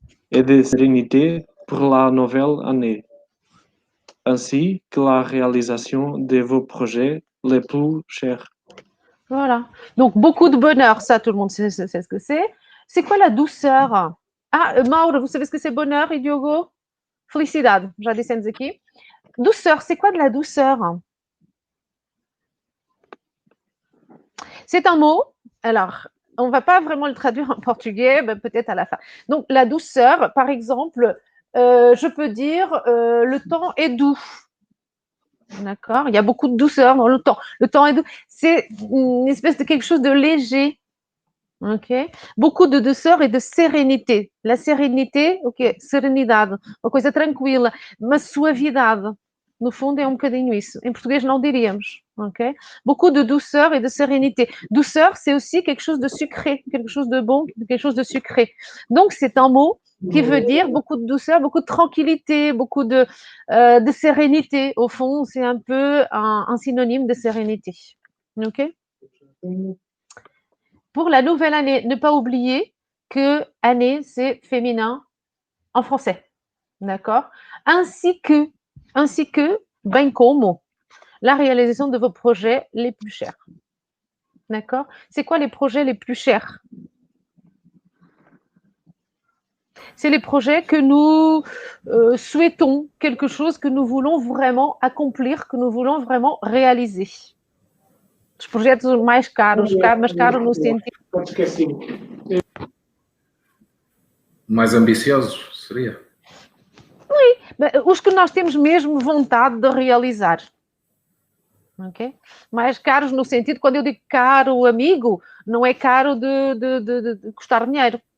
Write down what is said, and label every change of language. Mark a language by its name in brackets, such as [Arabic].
[French] Et de sérénité pour la nouvelle année. Ainsi que la réalisation de vos projets les plus chers. Voilà. Donc, beaucoup de bonheur, ça, tout le monde sait ce que c'est. C'est quoi la douceur? Ah, Mauro, vous savez ce que c'est bonheur, et Diogo? [Portuguese] Felicidade, já dissemos aqui. [French] Douceur, c'est quoi de la douceur? C'est un mot, alors, on ne va pas vraiment le traduire en portugais, mais peut-être à la fin. Donc, la douceur, par exemple, je peux dire le temps est doux. D'accord? Il y a beaucoup de douceur dans le temps. Le temps est doux. C'est une espèce de quelque chose de léger. Ok? Beaucoup de douceur et de sérénité. La sérénité, [Portuguese] ok? Serenidade. Uma coisa tranquila. Uma suavidade. No fundo, é um bocadinho isso. Em português, não diríamos. Ok? [French] Beaucoup de douceur et de sérénité. Douceur, c'est aussi quelque chose de sucré, quelque chose de bon, quelque chose de sucré. Donc, c'est un mot qui veut dire beaucoup de douceur, beaucoup de tranquillité, beaucoup de sérénité. Au fond, c'est un peu un synonyme de sérénité. Ok? Pour la nouvelle année, ne pas oublier que année, c'est féminin en français. D'accord? Ainsi que, [Portuguese] bem como, [French] la réalisation de vos projets les plus chers. D'accord? C'est quoi les projets les plus chers? C'est les projets que nous souhaitons, quelque chose que nous voulons vraiment accomplir, que nous voulons vraiment réaliser. [Portuguese] Os projetos mais caros, mais caros no sentido... Mais ambiciosos, seria? Os que nós temos mesmo vontade de realizar. Okay? Mais caros no sentido, quando eu digo caro amigo, não é caro de custar dinheiro.